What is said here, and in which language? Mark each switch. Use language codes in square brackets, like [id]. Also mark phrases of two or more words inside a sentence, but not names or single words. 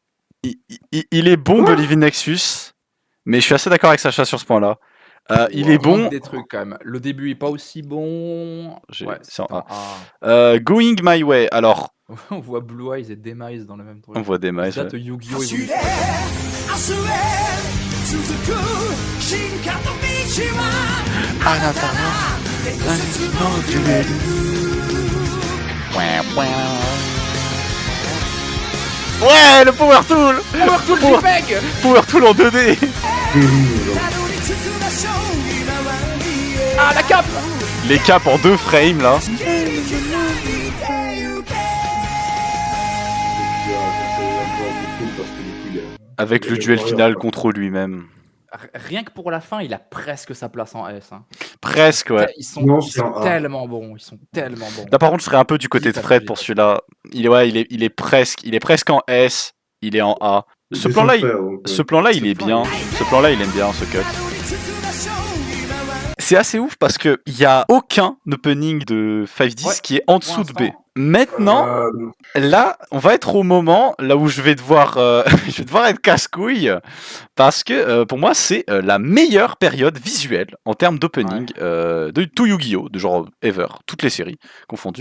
[fr] Il est bon, Quoi Believe in Nexus. Mais je suis assez d'accord avec Sacha sur ce point-là. Il est Il manque bon. des trucs quand même. Le début est pas aussi bon. J'ai- Ouais, c'est en c'est un A. Going My Way. Alors, On voit Blue Eyes et Demise dans le même truc. on voit des mailles. Ça date Yu-Gi-Oh! [ja] 走 [fr] Evolution. [ja] れ明日へ続く進化の道はあなたの伝説のジュエル [fr] Ouais, le Power Tool. Power Tool JPEG. Power Tool en 2D. Terrible. [ja] たどり着く場所今は見え [fr] Ah, la cape. Les caps en 2 frames là. [ja] 切り開いてゆけ [fr] Avec le duel final contre lui-même. Rien que pour la fin, il a presque sa place en S. Hein. Presque, ouais. Ils sont, Non, ils c'est sont un A. tellement bons. Ils sont tellement bons. Là par contre, je serais un peu du côté de Fred pour celui-là. Il est presque en S. Il est en A. Ce plan-là, il est bien. Ce plan-là, il aime bien ce cut. [ja] たどり着く場所今は [fr] C'est assez ouf parce que il y a aucun opening de 510 Ouais, qui est en dessous de B. l'instant. Maintenant, là, on va être au moment là où je vais devoir, je vais devoir être casse-couille parce que pour moi, c'est la meilleure période visuelle en termes d'opening de tout Yu-Gi-Oh, de genre ever, toutes les séries confondues.